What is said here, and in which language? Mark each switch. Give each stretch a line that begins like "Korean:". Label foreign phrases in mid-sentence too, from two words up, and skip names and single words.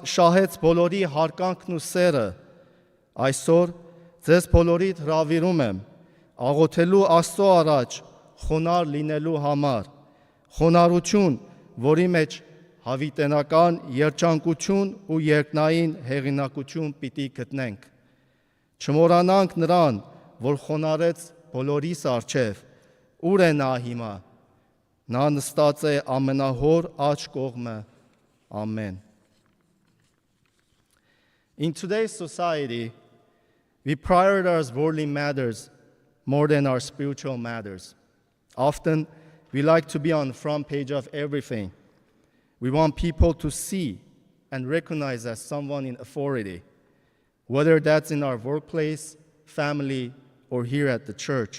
Armenian: շահեց բոլորի հարկանքն ու սերը։ Այսօր ձեզ բոլորիդ հրավիրում եմ աղոթելու Աստծո առաջ խոնարհ լինելու համար, խոնարհություն, որի մեջ հավիտենական երջանկություն ու երկնային հեղինակություն պիտի գտնենք։ Չմոռանանք նրան, որ խոնարհեց բոլորիս առջև, ուր է նա հիմա։ Նա նստած է ամենահոր աջ կողմը։ Amen.
English: In today's society, we prioritize worldly matters more than our spiritual matters. Often, we like to be on the front page of everything. We want people to see and recognize as someone in authority, whether that's in our workplace, family, or here at the church.